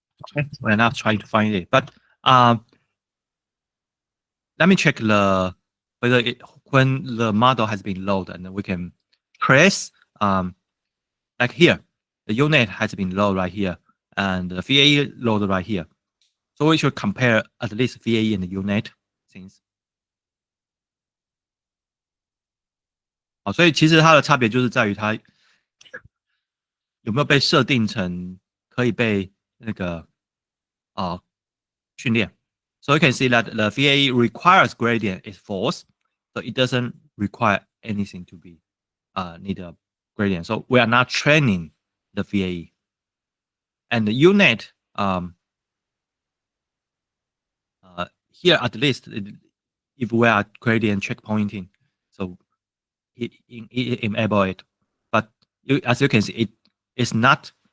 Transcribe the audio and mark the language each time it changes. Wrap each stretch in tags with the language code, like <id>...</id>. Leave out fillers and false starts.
<en>Okay, we're not trying to find it, but let me check the whether when the model has been loaded, and we can trace like here, the unit has been loaded right here, and the VAE loaded right here. So we should compare at least VAE and the unit things.</en> <zh>好，所以其实它的差别就是在于它有没有被设定成可以被那个训练。</zh> <en>So you can see that the VAE requires gradient is false, so it doesn't require anything to be need a gradient. So we are not training the VAE. And the unit here at least if we are gradient checkpointing, so it enable it. But as you can see, it is not</en>